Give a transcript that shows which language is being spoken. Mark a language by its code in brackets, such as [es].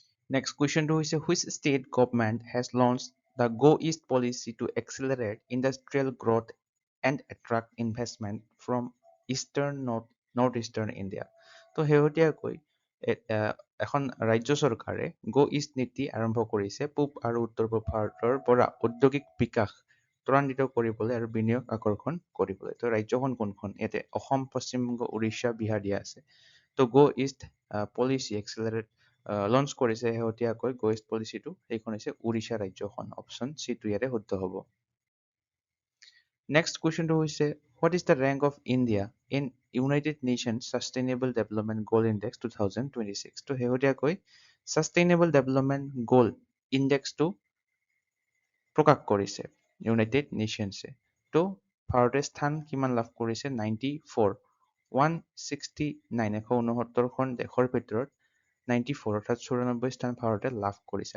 [en] Next question to is, which state government has launched the Go East policy to accelerate industrial growth and attract investment from northeastern India? [as] তো শেহতীয়াকৈ এখন ৰাজ্য চৰকাৰে গো east নীতি আৰম্ভ কৰিছে পূব আৰু উত্তৰ পূব ভাৰতৰ পৰা ঔদ্যোগিক বিকাশ ত্বৰান্বিত কৰিবলৈ আৰু বিনিয়োগ আকৰ্ষণ কৰিবলৈ। তো ৰাজ্যখন কোনখন? ইয়াতে অসম, পশ্চিমবংগ, উৰিষ্যা, বিহাৰ দিয়া আছে। তো গো ইষ্ট পলিচি এক্সেলাৰেট লঞ্চ কৰিছে শেহতীয়াকৈ গো ইষ্ট পলিচিটো, সেইখন হৈছে উৰিষ্যা ৰাজ্যখন। অপশ্যন চিটো ইয়াতে শুদ্ধ হ'ব। নেক্সট কুৱেশ্যনটো হৈছে, [en] what is the rank of India in United Nations Sustainable Development Goal Index 2026? [as] তো শেহতীয়াকৈ Sustainable Development Goal ইণ্ডেক্সটো প্ৰকাশ কৰিছে ইউনাইটেড নেশ্যনছে। তো ভাৰতে স্থান কিমান লাভ কৰিছে? 94, 169, 169খন দেশৰ ভিতৰত 94 অৰ্থাৎ 94 স্থান ভাৰতে লাভ কৰিছে।